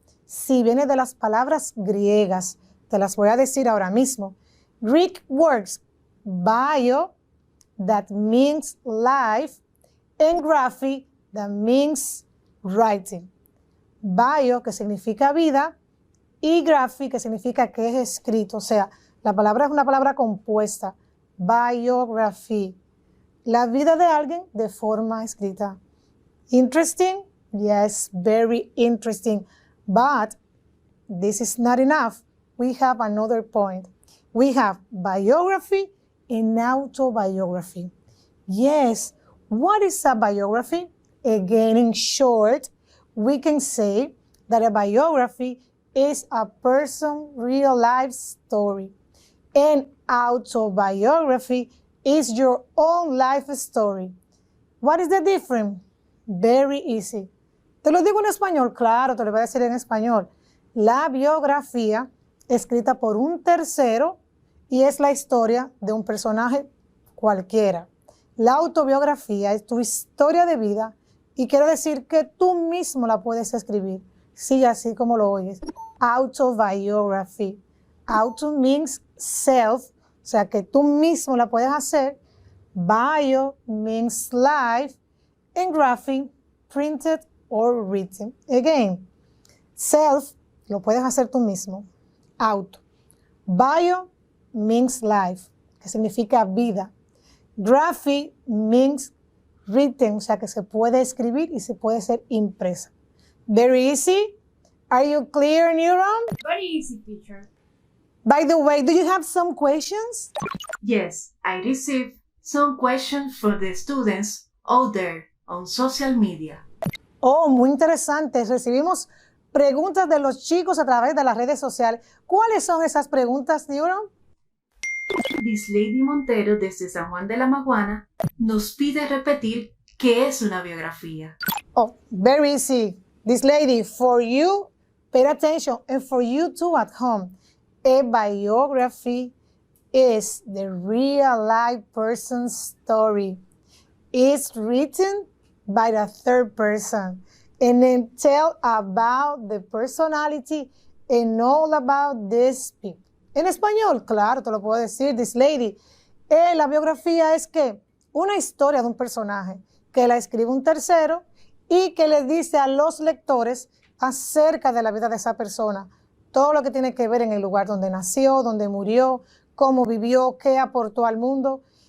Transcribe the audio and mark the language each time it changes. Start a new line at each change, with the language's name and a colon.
Spanish: Si viene de las palabras griegas, te las voy a decir ahora mismo.
English: Greek words, bio, that means life, and graphy, that means writing.
Spanish: Bio, que significa vida, y graphy, que significa que es escrito. O sea, la palabra es una palabra compuesta. Biography. La vida de alguien de forma escrita.
English: Interesting? Yes, very interesting. But this is not enough. We have another point. We have biography and autobiography. Yes, what is a biography? Again, in short, we can say that a biography is a person's real life story. And autobiography is your own life story. What is the difference? Very easy.
Spanish: Te lo digo en español, claro, te lo voy a decir en español. La biografía escrita por un tercero y es la historia de un personaje cualquiera. La autobiografía es tu historia de vida y quiere decir que tú mismo la puedes escribir. Sí, así como lo oyes. Autobiography.
English: Auto means self,
Spanish: o sea que tú mismo la puedes hacer.
English: Bio means life. And graphic, printed or written. Again, self
Spanish: lo puedes hacer tú mismo. Auto.
English: Bio means life,
Spanish: que significa vida.
English: Graphic means written,
Spanish: o sea que se puede escribir y se puede ser impresa.
English: Very easy. Are you clear, Neuron? Very easy, teacher. By the way, do you have some questions? Yes, I received some questions from the students out there on social media.
Spanish: Oh, muy interesante. Recibimos preguntas de los chicos a través de las redes sociales. ¿Cuáles son esas preguntas, Neuron? This Lady Montero desde San Juan de la Maguana nos pide repetir qué es una biografía.
English: Oh, very easy. This lady, for you, pay attention, and for you too at home. A biography is the real life person's story. It's written by the third person and then tell about the personality and all about this people.
Spanish: En español, claro, te lo puedo decir, this lady. La biografía es que una historia de un personaje que la escribe un tercero y que le dice a los lectores acerca de la vida de esa persona. todo lo que tiene que ver en el lugar donde nació, donde murió, cómo vivió, qué aportó al mundo.